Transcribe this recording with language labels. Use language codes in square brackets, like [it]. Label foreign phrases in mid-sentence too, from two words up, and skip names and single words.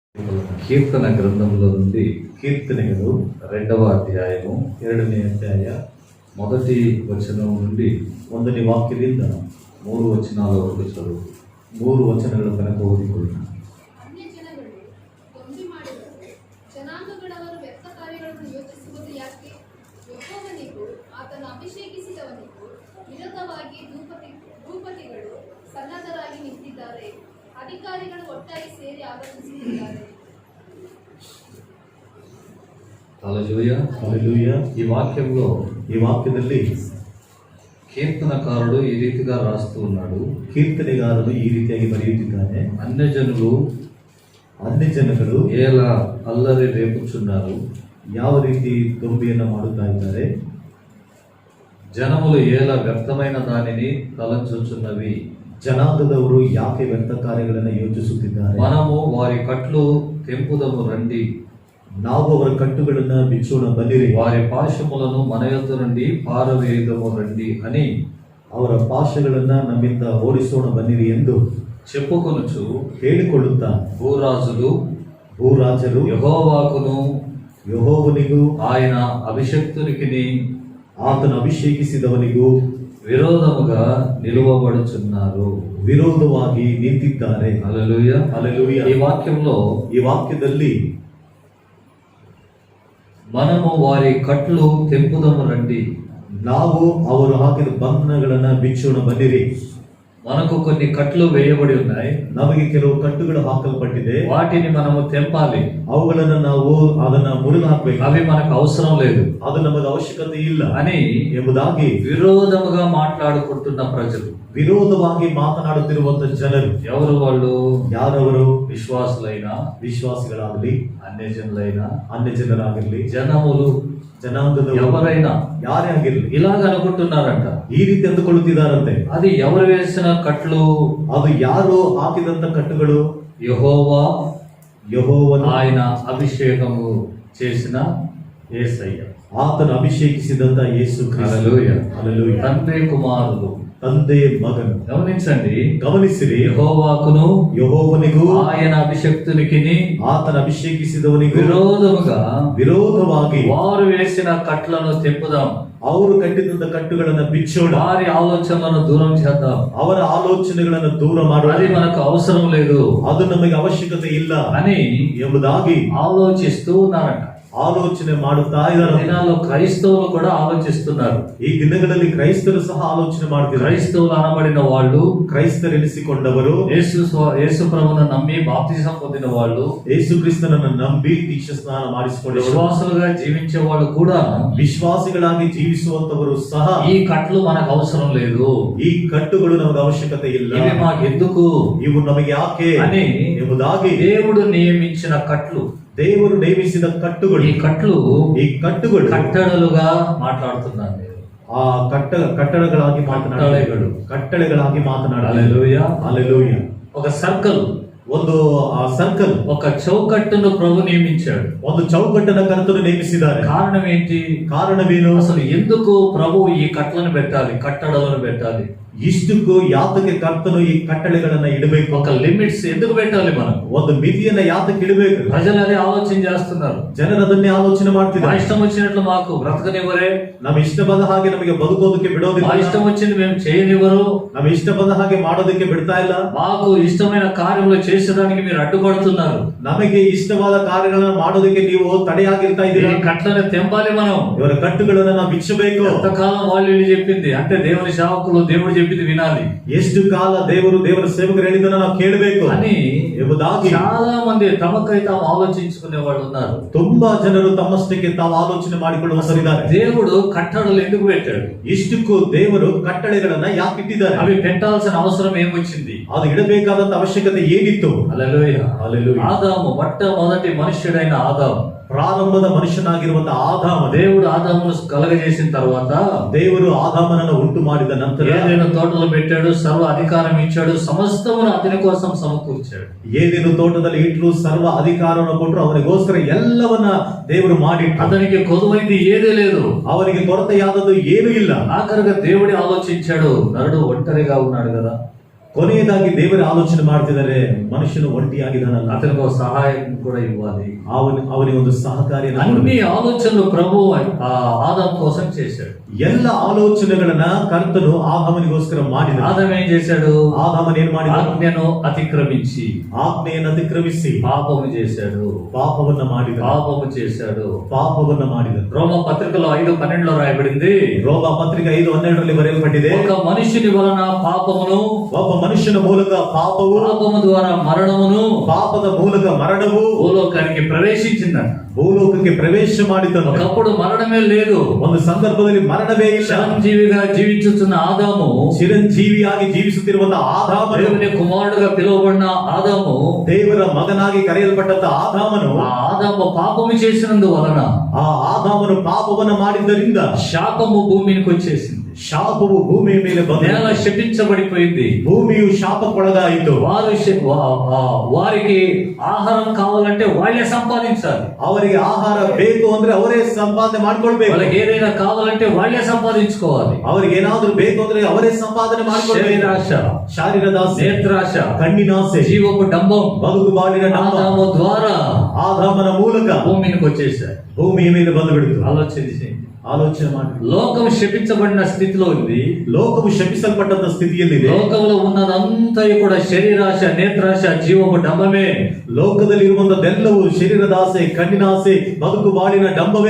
[te] కీర్తన గ్రంథంలో నుండి కీర్తనలు 2వ అధ్యాయము [kn] 2ನೇ ಅಧ್ಯಾಯ [te] 1వ వచనం నుండి [kn] 1ನೇ ವಾಕ್ಯದಿಂದ 3 ವಚನಗಳ ವರೆಗೂ ಚದುವು. 3 ವಚನಗಳು ಕನಕ ಓದಿಕೊಳ್ಳೋಣ. ಜನಾಂಗಗಳವರು ವ್ಯರ್ಥ ಕಾರ್ಯಗಳನ್ನು ಯೋಚಿಸುವುದು ಯಾಕೆ? ಯೆಹೋವನಿಗೂ ಆತನ ಅಭಿಷೇಕಿಸಿದವನಿಗೂ ವಿರುದ್ಧವಾಗಿ ಭೂಪತಿಗಳು ಸನ್ನದ್ಧರಾಗಿ ನಿಂತಿದ್ದಾರೆ. ಅಧಿಕಾರಿಗಳು ಒಟ್ಟಾಗಿ ಸೇರಿ ಆಲೋಚಿಸುತ್ತಿದ್ದಾರೆ. [te] హల్లెలూయా. ఈ వాక్యದಲ್ಲಿ కీర్తనకారుడు ఈ రీతిగా రాస్తూ ఉన్నాడు. కీర్తనగారుడు ఈ [kn] ರೀತಿಯಾಗಿ ಬರೆಯುತ್ತಿದ್ದಾನೆ. ಅನ್ಯಜನಗಳು [te] ఎలా అల్లరి రేపుచున్నారు, [kn] ಯಾವ ರೀತಿ ದೊಂಬಿಯನ್ನು ಮಾಡುತ್ತಾ ಇದ್ದಾರೆ. [te] ಜನములు ఎలా వ్యర్థమైన దానిని తలంచుచున్నవి. [kn] ಜನಾಂಗದವರು ಯಾಕೆ ವ್ಯರ್ಥ ಕಾರ್ಯಗಳನ್ನು ಯೋಚಿಸುತ್ತಿದ್ದಾರೆ. [te] మనము వారి కట్లు తెంపుదము రండి, [kn] ನಾವು ಅವರ ಕಟ್ಟುಗಳನ್ನು ಬಿಚ್ಚೋಣ ಬನ್ನಿರಿ. [te] వారి పాశములను మన యొద్ద నుండి పారవేయుదము రండి అని [kn] ಅವರ ಪಾಶಗಳನ್ನು ನಮ್ಮಿಂದ ಓಡಿಸೋಣ ಬನ್ನಿರಿ ಎಂದು [te] చెప్పుకొనుచు [kn] ಹೇಳಿಕೊಳ್ಳುತ್ತಾ ಭೂರಾಜರು ಯೆಹೋವನಿಗೂ [te] ఆయన అభిషక్తునికిని ఆతను అభిషేకిಸಿದವನಿಗೂ విరోధముగా నిలువబడుచున్నారు, విరోధವಾಗಿ నింತಿದ್ದಾರೆ. హల్లెలూయా. ఈ వాక్యದಲ್ಲಿ మనము వారి కట్లు తెంపుదము రండి, [kn] ನಾವು ಅವರು ಹಾಕಿದ ಬಂಧನಗಳನ್ನು ಬಿಚ್ಚೋಣ ಬನ್ನಿರಿ. [te] మనకు కొన్ని కట్లు వేయబడి ఉన్నాయి, [kn] ನಮಗೆ ಕೆಲವು ಕಟ್ಟುಗಳು ಹಾಕಲ್ಪಟ್ಟಿದೆ. [te] వాటిని మనము తెంపాలి, [kn] ಅವುಗಳನ್ನು ನಾವು ಅದನ್ನ ಮುರಿದು ಹಾಕಬೇಕು. [te] అవి మనకు అవసరం లేదు, [kn] ಅದು ನಮಗೆ ಅವಶ್ಯಕತೆ ಇಲ್ಲ అని ಎಂಬುದಾಗಿ ವಿರೋಧముగా [te] మాట్లాడుకుంటున్న ప్రజలు, [kn] విరోధವಾಗಿ ಮಾತನಾಡುತ್ತಿರುವಂತ ಜನರು [te] ఎవరు వాళ్ళు? [kn] ಯಾರವರು? ವಿಶ್ವಾಸಿಗಳಾಗಲಿ, ಅನ್ಯಜನರಾಗಿರಲಿ, ಜನములు, ಜನಾಂಗದ ఎవరైనా, ಯಾರೇ ಆಗಿರಲಿ ಇಲಾಗ అనుకుంటున్నారంట, ಈ ರೀತಿ ಅಂದುಕೊಳ್ಳುತ್ತಿದ್ದಾರಂತೆ. [te] ಅದು ఎవరు వేసిన కట్లు? [kn] ಅದು ಯಾರು ಹಾಕಿದಂತ ಕಟ್ಟುಗಳು? [te] ಯೆಹೋವನು ఆయన అభిషేకము చేసిన యేసయ్య, [kn] ಆತನು ಅಭಿಷೇಕಿಸಿದಂತ ಯೇಸು ಕ್ರಿಸ್ತ. ಹಲ್ಲೆಲೂಯಾ. ತಂದೆ ಕುಮಾರರು, ತಂದೆ ಮಗನು. ಗಮನಿಸಿರಿ. [te] ಯೆಹೋವನಿಗೂ ఆయన అభిషక్తునికిని ఆతన అభిషేకిಸಿದವನಿಗೂ ವಿರೋಧವಾಗಿ వారు వేసిన కట్లను తెంపుదాం, [kn] ಅವರು ಕಟ್ಟಿದಂತ ಕಟ್ಟುಗಳನ್ನು ಬಿಚ್ಚೋಣ, [te] వారి ఆలోచనలను దూరం చేద్దాం, [kn] ಅವರ ಆಲೋಚನೆಗಳನ್ನು ದೂರ ಮಾಡೋಣ, [te] అది మనకు అవసరం లేదు, [kn] ಅದು ನಮಗೆ ಅವಶ್ಯಕತೆ ಇಲ್ಲ అని ಎಂಬುದಾಗಿ [te] ಆಲೋಚಿస్తూ ఉన్నారంట. ఆలోచన [kn] ಮಾಡುತ್ತಾ ಇದ್ದಾರೆ. [te] ದಿನಾల్లో క్రైస్తవులు కూడా ఆలోచిస్తున్నారు. [kn] ఈ ದಿನಗಳಲ್ಲಿ ಕ್ರೈಸ್ತರು ಸಹ ಆಲೋಚನೆ ಮಾಡ್ತಿದ್ದಾರೆ. [te] క్రైస్తవులు అనబడిన వాళ్ళు, క్రైస్తరెనిಸಿಕೊಂಡವರು, యేసు ప్రభువును నమ్మి బాప్తిసం పొందిన వాళ్ళు, యేసు క్రీస్తుನನ್ನು [kn] ನಂಬಿ ದೀಕ್ಷಾ ಸ್ನಾನ ಮಾಡಿಸಿಕೊಂಡವರು, [te] విశ్వాసులుగా జీవించే వాళ్ళు కూడా, [kn] ವಿಶ್ವಾಸಿಗಳಾಗಿ ಜೀವಿಸುವಂತವರು ಸಹ [te] ఈ కట్లు మనకు అవసరం లేదు, [kn] ఈ ಕಟ್ಟುಗಳು ನಮಗೆ ಅವಶ್ಯಕತೆ ಇಲ್ಲ, [te] ఇవి మాకెందుకు, [kn] ఇವು ನಮಗೆ ಯಾಕೆ [te] అని ಎಂಬುದಾಗಿ దేవుడు నియమించిన కట్లు, దేవుడు [kn] ನೇಮಿಸಿದ ಕಟ್ಟುಗಳು, [te] ఈ కట్టుಗಳು కట్టడలుగా మాట్లాడుతున్నాను నేను. ఆ కట్టడಗಳಾಗಿ కట్టಳೆಗಳಾಗಿ మాట్లాడాలి. హల్లెలూయా. ఒక సర్కిల్, [kn] ಒಂದು ಸರ್ಕಲ್, [te] ఒక చౌకట్టును ప్రభు నియమించాడు, ಒಂದು చౌకట్టును కర్తను ನೇಮಿಸಿದ್ದಾರೆ. కారణం ఏంటి? కారణమేನು? అసలు ఎందుకు ప్రభు ఈ కట్టలను పెట్టాలి, కట్టడలను పెట్టాలి? [kn] ಇಷ್ಟಕ್ಕೂ ಯಾತಕ್ಕೆ ಕರ್ತನು ಈ ಕಟ್ಟಳೆಗಳನ್ನ ಇಡಬೇಕು? [te] ఒక లిమిట్స్ ఎందుకు పెట్టాలి? మనం [kn] ಒಂದು ಮಿತಿಯನ್ನ ಯಾತಕ್ಕೆ ಇಡಬೇಕು? [te] ప్రజలు అదే ఆలోచన చేస్తున్నారు, [kn] ಜನರು ಅದನ್ನೇ ಆಲೋಚನೆ ಮಾಡ್ತಿದ್ದಾರೆ. [te] ఇష్టం వచ్చినట్లు మాకు బ్రతకనివ్వరే, [kn] ನಮ್ಮ ಇಷ್ಟ ಬಂದ ಹಾಗೆ ನಮಗೆ ಬದುಕೋದಕ್ಕೆ ಬಿಡೋದಿಲ್ಲ, [te] ఇష్టం వచ్చింది మేము చేయనివ్వరు, [kn] ನಮ್ಮ ಇಷ್ಟ ಬಂದ ಹಾಗೆ ಮಾಡೋದಕ್ಕೆ ಬಿಡ್ತಾ ಇಲ್ಲ, [te] మాకు ఇష్టమైన కార్యములు చేసేదానికి మీరు అడ్డుపడుతున్నారు, [kn] ನಮಗೆ ಇಷ್ಟವಾದ ಕಾರ್ಯಗಳನ್ನ ಮಾಡೋದಕ್ಕೆ ನೀವು ತಡೆಯಾಗಿರ್ತಾ ಇದ್ದೀರಾ. [te] కట్లను తెంపాలి, మనం [kn] ಇವರ ಕಟ್ಟುಗಳನ್ನ ನಾವು ಬಿಚ್ಚಬೇಕು. [te] ఎంతకాలం వాళ్ళు చెప్పింది అంటే దేవుని సేవకులు దేవుడు చెప్పింది వినాలి, [kn] ಎಷ್ಟು ಕಾಲ ದೇವರ ಸೇವಕರು ಹೇಳಿದ್ದನ್ನ ನಾವು ಕೇಳಬೇಕು అని ಎಂಬುದಾಗಿ [te] చాలా మంది తమకై తాము ఆలోచించుకునే వాళ్ళు ఉన్నారు. [kn] ತುಂಬಾ ಜನರು ತಮ್ಮಷ್ಟಕ್ಕೆ ತಾವು ಆಲೋಚನೆ ಮಾಡಿಕೊಳ್ಳುವವರಿದ್ದಾರೆ. [te] దేవుడు కట్టడలు ఎందుకు పెట్టాడు? [kn] ఇಷ್ಟಕ್ಕೂ ದೇವರು ಕಟ್ಟಳೆಗಳನ್ನ ಯಾಕೆ ಇಟ್ಟಿದ್ದಾರೆ? [te] అవి పెట్టాల్సిన అవసరం ఏమొచ్చింది? [kn] ಅದು ಇಡಬೇಕಾದಂತ ಅವಶ್ಯಕತೆ ಏನಿತ್ತು? [te] హల్లెలూయా. ఆదాము, మొట్టమొదటి మనుష్యుడైన ఆదాము, ప్రారంభದ మనుషನಾಗಿರುವಂತಹ ఆదామ, దేవుడు ఆదామును కలగజేసిన తర్వాత, దేవుడు ఆదామును [kn] ಉಂಟು ಮಾಡಿದ ನಂತರ [te] ఏదెను తోటలో పెట్టాడు, సర్వ అధికారం ఇచ్చాడు, సమస్తమును అతని కోసం సమకూర్చాడు. [kn] ఏదెను తోటದಲ್ಲಿ ಇಟ್ಟರು, ಸರ್ವ ಅಧಿಕಾರವನ್ನು ಕೊಟ್ಟರು, ಅವನಿಗೋಸ್ಕರ ಎಲ್ಲವನ್ನ ದೇವರು ಮಾಡಿ, [te] అతనికి కొదువైంది ఏదీ లేదు, [kn] ಅವನಿಗೆ కొరತೆಯಾದದ್ದು ಏನೂ ಇಲ್ಲ. [te] ఆఖరిగా దేవుడే ఆలోచించాడు, నరుడు ఒంటరిగా ఉన్నాడు కదా, [kn] ಕೊನೆಯದಾಗಿ ದೇವರ ಆಲೋಚನೆ ಮಾಡ್ತಿದ್ದಾರೆ, ಮನುಷ್ಯನು ಒಂಟಿಯಾಗಿದ್ದಾನಲ್ಲ, [te] అతనికి ఒక సహాయం కూడా ఇవ్వాలి. [kn] ಅವನಿಗೆ ಒಂದು ಸಹಕಾರಿಯನ್ನು [te] అన్ని ఆలోచనలు ప్రభు ఆదాం కోసం చేశాడు. [kn] ಎಲ್ಲ ಆಲೋಚನೆಗಳನ್ನ ಕರ್ತನು ಆದಾಮನಿಗೋಸ್ಕರ ಮಾಡಿದ. [te] ఆదాం ఏం చేశాడు? [kn] ಆದಾಮನ ಏನ್ ಮಾಡಿದ? [te] ఆజ్ఞను అతిక్రమించి [kn] ಆಜ್ಞೆಯನ್ನು ಅತಿಕ್ರಮಿಸಿ [te] పాపము చేశాడు. [kn] ಪಾಪವನ್ನ ಮಾಡಿದ. [te] పాపము చేశాడు. [kn] ಪಾಪವನ್ನ ಮಾಡಿದ. [te] రోమ పత్రికలో 5:12 రాయబడింది. [kn] ರೋಮ ಪತ್ರಿಕೆ 5:12 ಬರೆಯಲ್ಪಟ್ಟಿದೆ, [te] ఒక మనుషుని వలన పాపమును, [kn] ಒಬ್ಬ ಮನುಷ್ಯನ ಮೂಲಕ ಪಾಪವು, [te] పాపము ద్వారా మరణమును, [kn] ಪಾಪದ ಮೂಲಕ ಮರಣವು [te] భూలోకానికి ప్రవేశించిందంట. [kn] ಭೂಲೋಕಕ್ಕೆ ಪ್ರವೇಶ ಮಾಡಿದಂತೆ. [te] ఒకప్పుడు మరణమే లేదు. [kn] ಒಂದು ಸಂದರ್ಭದಲ್ಲಿ ಮರಣವೇ ಇಲ್ಲ. [te] చిరంజీవిగా జీవించుతున్న ఆదాము, [kn] ಚಿರಂಜೀವಿಯಾಗಿ ಜೀವಿಸುತ್ತಿರುವಂತಹ ಆದಾಮನು, [te] దేవుని కుమారుడుగా పిలువబడిన ఆదాము, [kn] ದೇವರ ಮಗನಾಗಿ ಕರೆಯಲ್ಪಟ್ಟಂತ ಆದಾಮನು, [te] ఆ ఆదాము పాపము చేసినందువలన [kn] ಆ ಆದಾಮನು ಪಾಪವನ್ನು ಮಾಡಿದ್ದರಿಂದ [te] శాపము భూమికి వచ్చేసింది. [kn] ಶಾಪವು ಭೂಮಿಯ ಮೇಲೆ ಬಂದ. [te] నేల శపించబడిపోయింది. [kn] ಭೂಮಿಯು ಶಾಪಕ್ಕೊಳಗಾಯಿತು. [te] వారికి ఆహారం కావాలంటే వాళ్ళే సంపాదించాలి. [kn] ಅವರಿಗೆ ಆಹಾರ ಬೇಕು ಅಂದ್ರೆ ಅವರೇ ಸಂಪಾದನೆ ಮಾಡ್ಕೊಳ್ಬೇಕು. [te] వాళ్ళకి ఏదైనా కావాలంటే వాళ్ళే సంపాదించుకోవాలి. [kn] ಅವರಿಗೆ ಏನಾದ್ರೂ ಬೇಕು ಅಂದ್ರೆ ಅವರೇ ಸಂಪಾದನೆ ಮಾಡ್ಕೊಳ್ಬೇಕು. [te] శరీరాశ, [kn] ಶಾರೀರದಾಸೆ, [te] నేత్రాశ, [kn] ಕಣ್ಣಿನಾಸೆ, [te] జీవపు డంబం [kn] ಬದುಕು ಬಾಳಿನ ಡಂಬ [te] ఆదాము ద్వారా [kn] ಆದಾಮನ ಮೂಲಕ [te] భూమికి వచ్చేసాయి. [kn] ಭೂಮಿಯ ಮೇಲೆ ಬಂದು ಬಿಡಿತು. ಆಲೋಚನೆ ಮಾಡಿ. [te] లోకం శపించబడిన స్థితిలో ఉంది. [kn] ಲೋಕವು ಶಪಿಸಲ್ಪಟ್ಟಂತ ಸ್ಥಿತಿಯಲ್ಲಿದೆ. [te] లోకంలో ఉన్నదంతా కూడా శరీరాశ, నేత్రాశ, జీవపు డంబమే. [kn] ಲೋಕದಲ್ಲಿ ಇರುವಂತದ್ದೆಲ್ಲವೂ ಶರೀರದಾಸೆ, ಕಣ್ಣಿನಾಸೆ, ಬದುಕು ಬಾಳಿನ ಡಂಬವೇ.